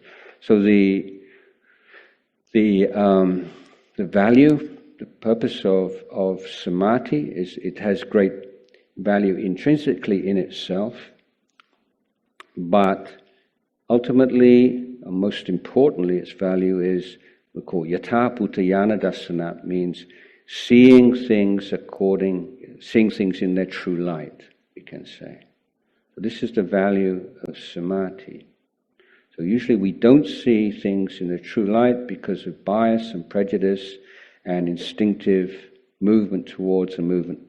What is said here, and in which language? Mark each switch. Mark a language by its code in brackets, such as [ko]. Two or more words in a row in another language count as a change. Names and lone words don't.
[en] So the value, the purpose of samadhi is it has great value intrinsically in itself, but ultimately, and most importantly, its value is we call [pi] yatha bhutayana dasana, [en] means seeing things in their true light, we can say. So this is the value of samadhi. So usually we don't see things in their true light because of bias and prejudice and instinctive movement towards a movement.